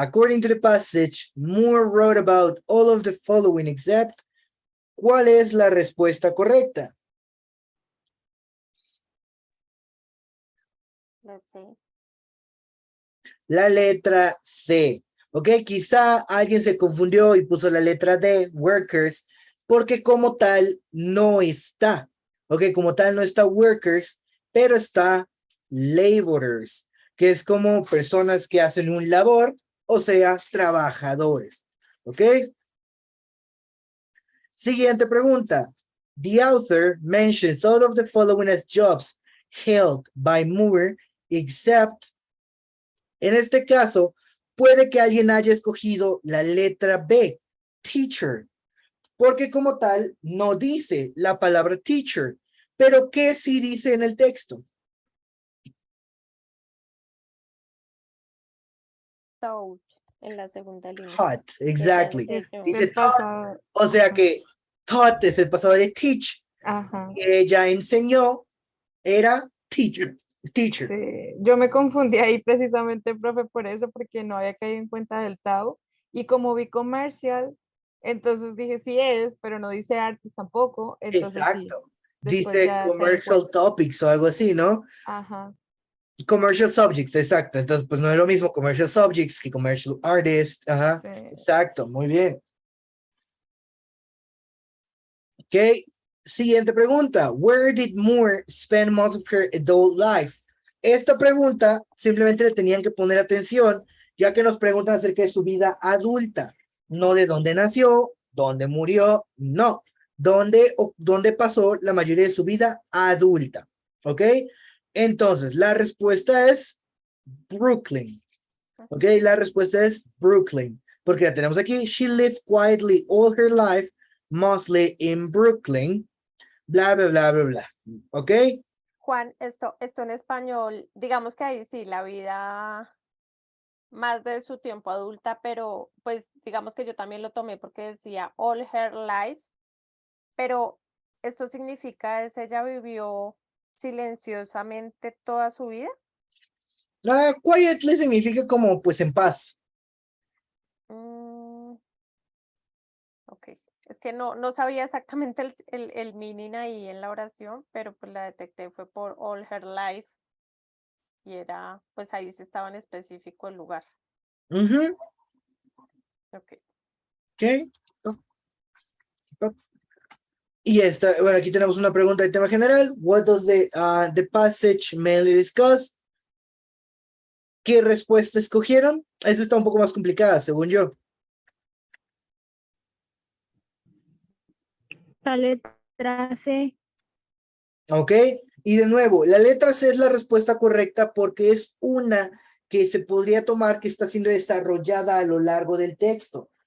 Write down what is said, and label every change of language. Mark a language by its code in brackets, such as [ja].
[en] According to the passage, Moore wrote about all of the following except. [es] ¿Cuál es la respuesta correcta? La C. La letra C. Ok, quizá alguien se confundió y puso la letra D, workers, porque como tal no está. Ok, como tal no está workers, pero está laborers, que es como personas que hacen un labor, o sea, trabajadores. Ok. Siguiente pregunta. [en] The author mentions all of the following as jobs held by Moore, except. [es] En este caso, puede que alguien haya escogido la letra B, teacher, porque como tal no dice la palabra teacher, pero ¿qué sí dice en el texto? Touch en la segunda línea. [en] Taught, [es] exactly. Ella enseñó. Dice El [en] taught, [es] pasado. o sea Ajá. que taught es el pasado de teach, Ajá. que ella enseñó, era teacher. Teacher. Sí, yo me confundí ahí precisamente, profe, por eso, porque no había caído en cuenta del TAU. Y como vi comercial, entonces dije sí es, pero no dice artes tampoco. Entonces sí, Exacto. después Dice ya caí en [en] commercial [es] cuenta. topics o algo así, ¿no? Ajá. Commercial subjects, exacto. Entonces, pues no es lo mismo commercial subjects que commercial artists. Ajá, Sí. exacto, muy bien. Ok, siguiente pregunta. [en] Where did Moore spend most of her adult life? [es] Esta pregunta simplemente le tenían que poner atención, ya que nos preguntan acerca de su vida adulta, no de dónde nació, dónde murió, no. Dónde pasó la mayoría de su vida adulta. ¿Ok? Entonces, la respuesta es Brooklyn. Ok, la respuesta es Brooklyn. Porque la tenemos aquí. [en] She lived quietly all her life, mostly in Brooklyn. [es] Bla, bla, bla, bla, bla. Ok. Juan, esto en español, digamos que ahí sí, la vida más de su tiempo adulta, pero pues digamos que yo también lo tomé porque decía [en] all her life, [es] pero esto significa es ella vivió silenciosamente toda su vida. Quietly significa como pues en paz. Ok, es que no sabía exactamente el meaning ahí en la oración, pero pues la detecté fue por [en] all her life [es] y era, pues ahí sí estaba en específico el lugar. Ujú, Ok. ok. Y esta, bueno, aquí tenemos una pregunta de tema general. [en] What does the passage mainly discuss? [es] ¿Qué respuesta escogieron? Esta está un poco más complicada, según yo. La letra C. ¿Ok? Y de nuevo, la letra C es la respuesta correcta porque es una que se podría tomar que está siendo desarrollada a lo largo del texto.